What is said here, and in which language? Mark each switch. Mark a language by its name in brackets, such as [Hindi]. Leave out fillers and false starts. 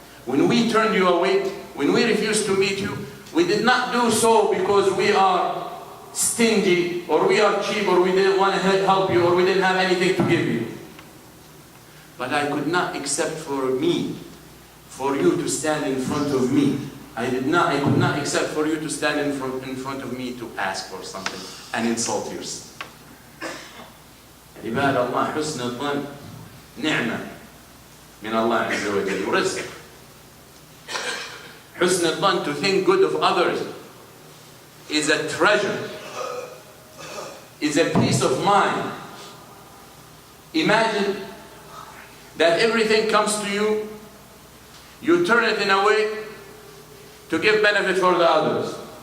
[English] When we turned you away, when we refused to meet you, we did not do so because we are stingy, or we are cheap, or we didn't want to help you, or we didn't have anything to give you. But I could not accept for you to stand in front of me. I could not accept for you to stand in front of me to ask for something and insult yourself. [Arabic] عباد الله, حسن الظن نعمة من الله عز وجل ورزق. حسن الظن, [English] to think good of others, is a treasure, is a peace of mind. Imagine that everything comes to you, you turn it in a way to give benefit for the others.